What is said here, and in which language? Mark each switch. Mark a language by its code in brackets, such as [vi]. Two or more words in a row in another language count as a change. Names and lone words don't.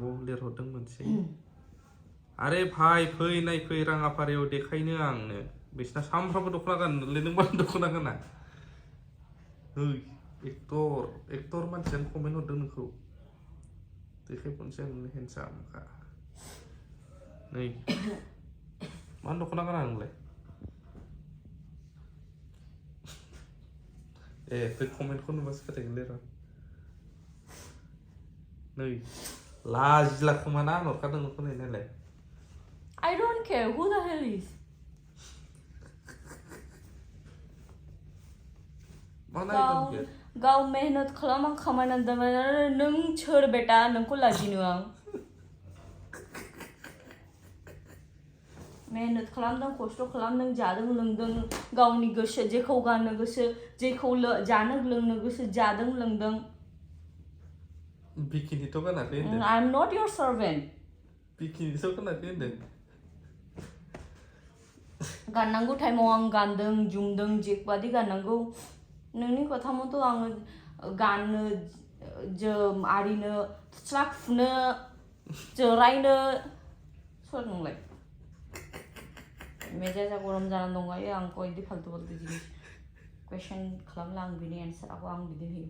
[brx] लिरहरदों मोनसे आरे भाइ फै नायफै राङापारायाव देखायनो आंनो बिसिना सामफ्रामबो दख'ना गाननो लिरदोंबा दख'ना गाना एक्टर मानसियानो कमेन्ट हरदों नोंखौ देखाय फनसै आं नोंनि हेन्डसामखा नै मा दख'ना गाना नोंलाय बे कमेन्टखौ नुबासो फोथायगोनलै र' नै लाजिला खोमा ना आं हरखादों नोंखौ नै नायलाय [en] I don't care who the hell is [brx] गाव मेहनत खालाम आं खामायनानै दोनबाय नों सोर बेटा नोंखौ लाजिनो आं मेहनत खालामदों खस्थ' खालामदों जादों लोंदों गावनि गोसो जेखौ गाननो गोसो जेखौ जानो लोंनो गोसो जादों लोंदों बिकिनिथ' गानाखै होनदों [en] I am not your servant [brx] बिकिनिथ' गानाखै होनदों गाननांगौ टाइमाव आं गानदों जुमदों जेबादि गाननांगौ नोंनि खोथा मथ' आङो गाननो जोम आरिनो थुस्रा खुनो जिरायनो सोर नोंलाय मेजाजा गरम जानानै दंगायो आंखौ बिदि फाल्तु जिनिस कुइसन खालामला आं बिनि एन्सारखौ आं बिदिनो होयो